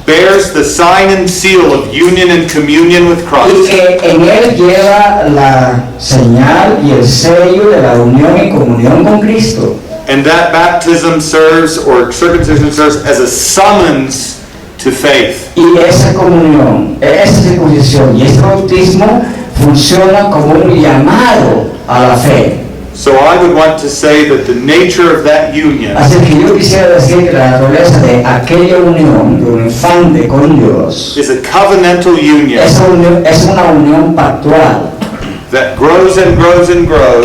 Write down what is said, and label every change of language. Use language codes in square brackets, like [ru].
[en] bears the sign and seal of union and communion with [es] y [en] Christ, [es] que en él lleva la señal y el sello de la unión y comunión con Cristo. [en] and that baptism serves, or circumcision serves, as a summons to faith. [es] Y esa comunión, esa circuncisión y este bautismo funciona como un llamado a la fe. [en] So I would want to say that the nature of that union [es] Así que yo quisiera decir que la naturaleza de aquella unión de un infante con Dios [en] is a covenantal union [es] es una unión pactual [en] that grows and grows and grows